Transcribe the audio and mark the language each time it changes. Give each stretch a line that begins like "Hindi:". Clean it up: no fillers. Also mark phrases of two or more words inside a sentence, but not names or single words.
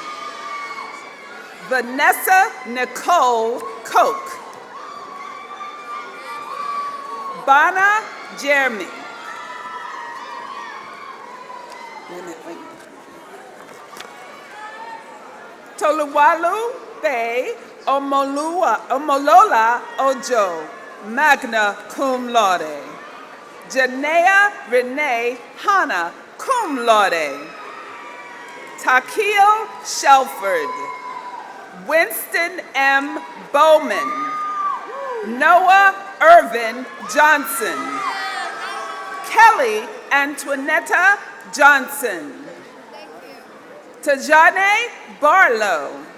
English: Vanessa Nicole Koch. Bana Jeremy. Wait a minute. Toluwalu Faye Omolola Ojo,
Latin: magna cum laude.
English: Janea Renee Hanna,
Latin: cum laude.
English: Takil Shelford. Winston M. Bowman. Noah Irvin Johnson. Kelly Antoinetta Johnson. Tajane Barlow.